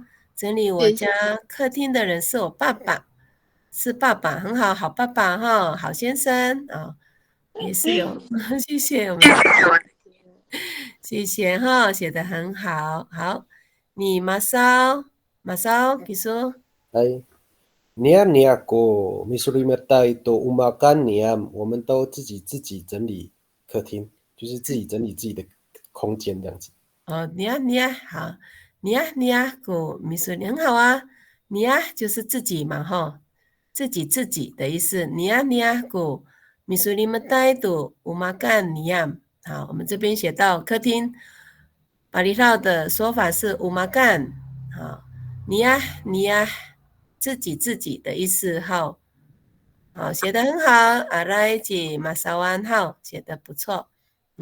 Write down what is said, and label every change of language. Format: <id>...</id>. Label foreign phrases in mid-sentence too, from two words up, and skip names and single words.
<zh>整理我家客厅的人是我爸爸，是爸爸，很好，好爸爸哈，好先生啊，也是有，谢谢我们，谢谢哈，写得很好，好，你马烧，你说。</zh> <ami>niam ko misulimatai tu umakan niam，</ami> <zh>我们都自己整理客厅，就是自己整理自己的空间这样子。 niam好 ，</zh> <ami>niam ko misuli</ami> <zh>很好啊，niam就是自己嘛哈，自己的意思。</zh> <ami>niam ko misulimatai tu umakan niam，</ami> <zh>好，我们这边写到客厅，巴厘岛的说法是 umakan，好，niam自己的意思，好，写得很好，阿来及马萨湾，好，写得不错，</zh>